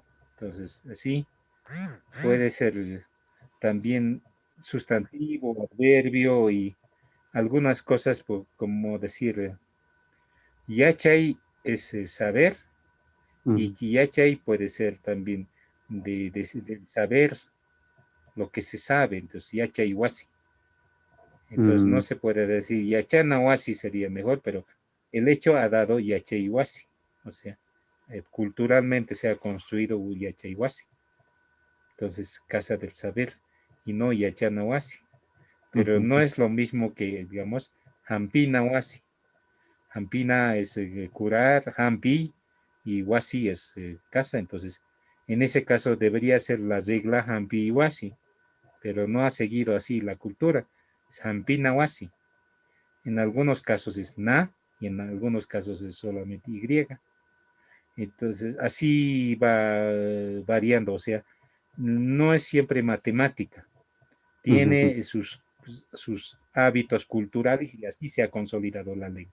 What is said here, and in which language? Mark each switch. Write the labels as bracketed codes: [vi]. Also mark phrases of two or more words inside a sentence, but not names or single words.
[es] Entonces, así puede ser también sustantivo, adverbio y algunas cosas, como decir, yachay es saber, y yachay puede ser también de saber lo que se sabe. Entonces, [qu] yachay wasi. [es] Entonces, no se puede decir [qu] yachana wasi [es] sería mejor, pero el hecho ha dado [qu] yachay wasi. [es] O sea, culturalmente se ha construido [qu] yachay wasi. [es] Entonces, casa del saber, y no [qu] yachana wasi. [es] Pero no es lo mismo que, digamos, [qu] hampina wasi. [es] Hampina es curar, hampi, y wasi es casa. Entonces, en ese caso debería ser la regla hampi y wasi, pero no ha seguido así la cultura. Es [qu] hampina wasi. [es] En algunos casos es na, y en algunos casos es solamente y. Entonces, así va variando. O sea, no es siempre matemática. Tiene sus hábitos culturales, y así se ha consolidado la lengua.